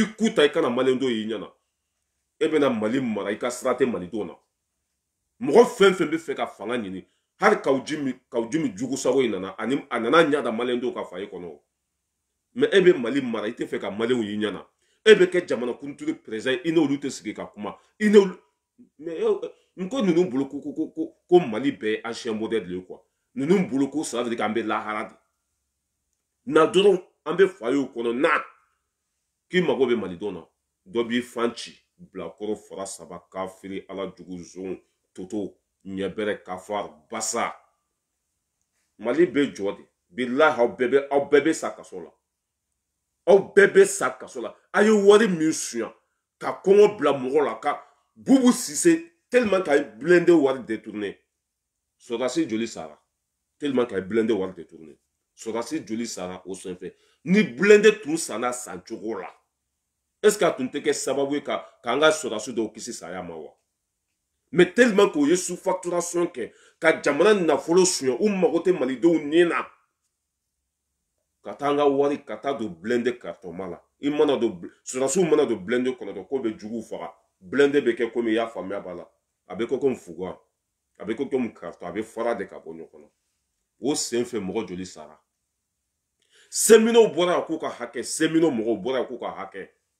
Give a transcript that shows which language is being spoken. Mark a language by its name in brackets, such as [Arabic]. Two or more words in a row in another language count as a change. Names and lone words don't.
[Bambara] ku ta i kana maliyɛndenw y'i ɲɛna e bɛna mali mara i ka sira tɛ malidenw na mɔgɔ fɛn fɛn bɛ fɛ ka fanga ɲini hali kaw ji min jugu sago in nana a nana ɲada maliyɛndenw ka fa ye kɔnɔ mɛ e bɛ mali mara i tɛ fɛ ka maliyɛnw y'i ɲɛna e bɛ kɛ jamana kuntigi président i n'olu tɛ sigi ka kuma i n'olu mais n ko ninnu bolo ko mali bɛɛ ye [French] ancien modèle [Bambara] de ye quoi ninnu bolo ko [French] ça veut dire [Bambara] k'an bɛ lahara de na dɔrɔn an bɛ fa ye o kɔnɔ na k'i mago bɛ malidenw na dɔ b'i fan ci bilakoro fara saba kafiri ala jugu zon toto ɲɛbɛrɛ kafar basa mali bɛ jɔ de bilahi aw bɛɛ bɛ sa kaso la aw bɛɛ bɛ sa kaso la a ye wari min suɲa ka kɔngɔ bila mɔgɔ la ka bubu sise tellement k'a ye blindé wari détourné sɔrɔdasi joli sara tellement k'a ye blindé wari détourné sɔrɔdasi joli sara o senfɛ ni blindé tun sanna san cogo la [French] est ce que [Bambara] a tun tɛ kɛ sababu ye k'an ka sɔrɔdasi dɔw kisi saya ma wa mais tellement k'o ye sous-facturation kɛ ka jamana nafolo suɲɛ u mago tɛ malidenw ni na ka taa an ka wari ka taa don [French] blindé carton [Bambara] la i mana don sɔrɔdasiw mana don blindé kɔnɔ dɔrɔn k'o bɛ juguw faga blindé bɛ kɛ komi i y'a faamuya b'a la a bɛ kɛ komi fuga a bɛ kɛ komi carton a bɛ fara de ka bɔ ɲɔgɔn na o sen fɛ mɔgɔ joli sara seminaw bɔra yan k'u ka hakɛ seminaw mɔgɔw bɔra yan k'u ka hakɛ